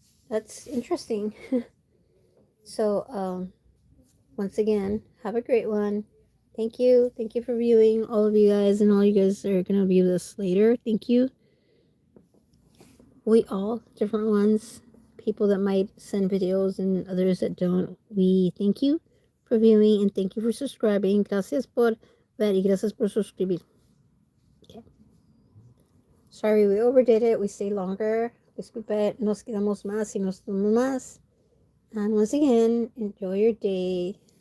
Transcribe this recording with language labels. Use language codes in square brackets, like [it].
[en] That's interesting. So, once again, have a great one. Thank you. Thank you for viewing, all of you guys, and all you guys that are going to view this later. Thank you. We all, different ones, people that might send videos and others that don't, we thank you for viewing and thank you for subscribing. [es] Gracias por ver y gracias por suscribir. [en] Okay. Sorry, we overdid it. We stayed longer. [es] Disculpe, nos quedamos más y nos tomamos más. [en] And once again, enjoy your day.